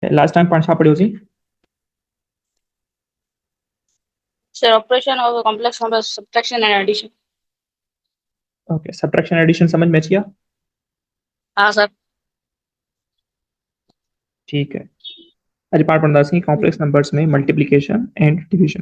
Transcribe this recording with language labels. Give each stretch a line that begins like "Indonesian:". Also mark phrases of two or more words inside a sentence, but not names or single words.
Sindhi: लास्ट टाइम पाण छा पढ़ियो सी?
English: Sir operation of complex number subtraction and addition.
Sindhi: ओके,
English: subtraction addition
Sindhi: समझ में अची विया? हाँ सर।
Hindi: ठीक है,
Sindhi: अॼु पाण पढ़ंदासीं
English: complex numbers
Sindhi: में
English: multiplication and division.